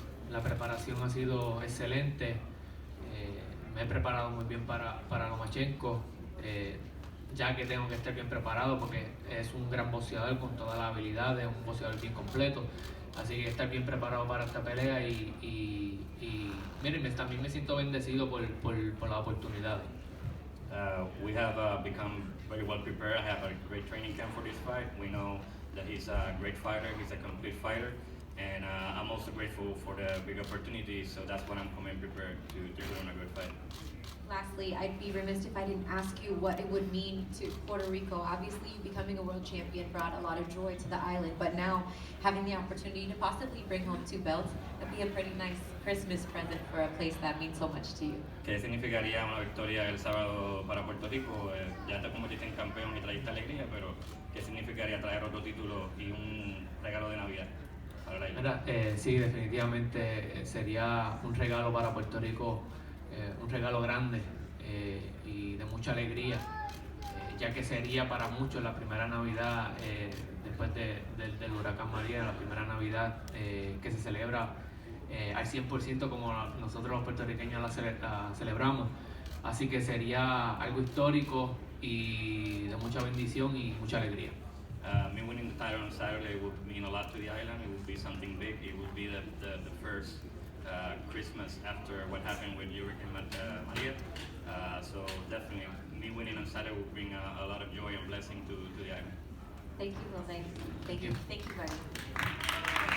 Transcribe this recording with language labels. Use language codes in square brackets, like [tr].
[es] La preparación ha sido excelente. Me he preparado muy bien para Lomachenko, ya que tengo que estar bien preparado porque es un gran boxeador con todas las habilidades, un boxeador bien completo. Así que estar bien preparado para esta pelea y miren, también me siento bendecido por la oportunidad. [en] We have become very well prepared. I have a great training camp for this fight. We know that he's a great fighter, he's a complete fighter, and I'm also grateful for the big opportunity, so that's what I'm coming prepared to do in a good fight. Lastly, I'd be remiss if I didn't ask you what it would mean to Puerto Rico. Obviously, you becoming a world champion brought a lot of joy to the island, but now having the opportunity to possibly bring home two belts, that'd be a pretty nice Christmas present for a place that means so much to you. [es] ¿Qué significaría una victoria el sábado para Puerto Rico? Ya te convertiste en campeón y trajiste alegría, pero ¿qué significaría traer otro título y un regalo de Navidad para la isla? Mira, sí, definitivamente sería un regalo para Puerto Rico, un regalo grande y de mucha alegría, ya que sería para muchos la primera Navidad después del huracán María, la primera Navidad que se celebra al 100% como nosotros los puertorriqueños la celebramos. Así que sería algo histórico y de mucha bendición y mucha alegría. [en] Me winning the title on Saturday would mean a lot to the island. It would be something big. It would be the first Christmas after what happened with Hurricane Maria. So definitely, me winning on Saturday would bring a lot of joy and blessing to the island. Thank you, Jose. Thank you. Thank you, buddy.